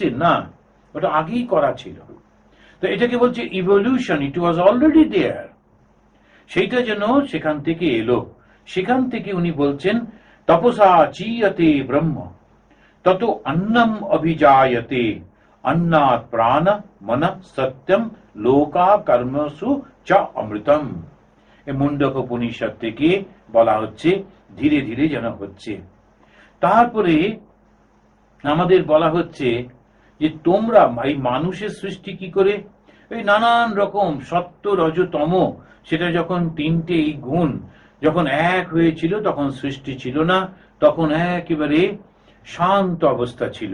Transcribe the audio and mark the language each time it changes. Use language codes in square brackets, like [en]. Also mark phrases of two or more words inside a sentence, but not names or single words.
[bn] না, ওটা আগেই করা ছিল। তো এটাকে বলছে ইভলিউশন, [en] it was already there. [bn] সেইটা যেন সেখান থেকে এলো। সেখান থেকে উনি বলছেন [sa] তপসা চিয়তে ব্রহ্ম তত অন্নম অভিজায়তে, अन्नात् प्राण मन सत्यम लोका कर्मसु च अमृतम। [bn] এই মুন্ডক উপনিষদ থেকে বলা হচ্ছে, ধীরে ধীরে যেন হচ্ছে। তারপরে আমাদের বলা হচ্ছে যে তোমরা এই মানুষের সৃষ্টি কি করে? এই নানান রকম সত্য রজ তম, সেটা যখন তিনটে এই গুণ যখন এক হয়েছিল তখন সৃষ্টি ছিল না, তখন একেবারে শান্ত অবস্থা ছিল।